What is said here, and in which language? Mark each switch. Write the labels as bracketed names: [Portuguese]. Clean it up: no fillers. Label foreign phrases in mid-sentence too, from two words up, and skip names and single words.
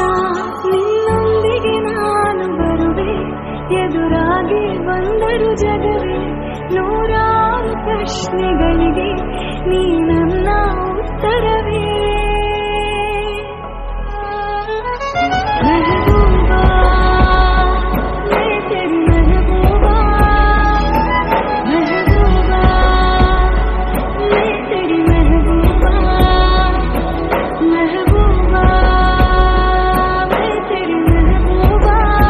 [Kannada] ನಿನ್ನೊಂದಿಗೆ ನಾನು ಬರುವೆ, ಎದುರಾಗಿ ಬಂದರು ಜಗವೇ. ನೂರಾರು ಪ್ರಶ್ನೆಗಳಿಗೆ ನೀ ನನ್ನ ಉತ್ತರವೇ. [Hindi] ಮೆಹಬೂಬಾ, मैं तेरी महबूबा. महबूबा, मैं तेरी महबूबा. महबूबा, मैं तेरी महबूबा.